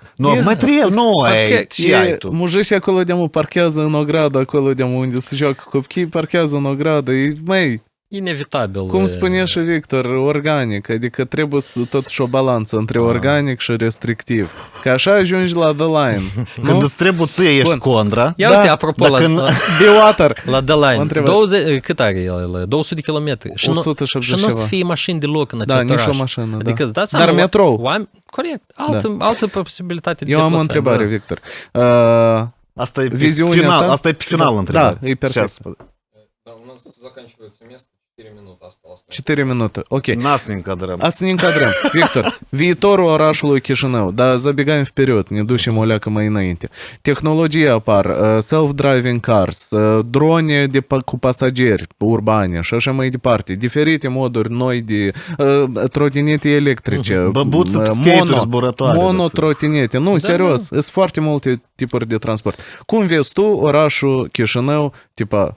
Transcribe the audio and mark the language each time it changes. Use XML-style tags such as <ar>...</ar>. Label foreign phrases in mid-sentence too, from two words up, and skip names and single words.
<ro>Nu, mai trebuie, nu ai, ce ai tu? Mujișii acolo de-amă parchează în ogradă, acolo de-amă unde se joacă copii, parchează în ogradă, inevitabil. Cum spunea și Victor, organic, adică trebuie totuși o balanță între organic și restrictiv. Că așa ajungi la the line. Când îți trebuie ție, ești contra. Ia uite, apropo, la the line. 20, cât are el? 200 de kilometri. 180 și nu o să fie mașini deloc în acest oraș. Nici o mașină, adică îți dați dar metrou. Corect. Altă posibilitate de deplasare. Eu am o întrebare, Victor. Asta e pe final întrebare. Da, e perfect.</ro> <ru>Да, у нас заканчивается место, 4 minute осталось.</ru> <ro>4 minute, ok.</ro> <ru>Нас не</ru> <ro>încadrăm. Asta ne încadrăm. Victor, viitorul orașului Chișinău, dar</ro> <ru>забегаем вперед,</ru> <ro>ne ducem o leacă mai înainte. Tehnologia apar,</ro> <en>self-driving cars,</en> <ro>drone cu pasageri urbane și așa mai departe, diferite moduri noi de trotinete electrice, monotrotinete. Nu, serios, sunt foarte multe tipuri de transport. Cum vezi tu orașul Chișinău, tipa,</ro>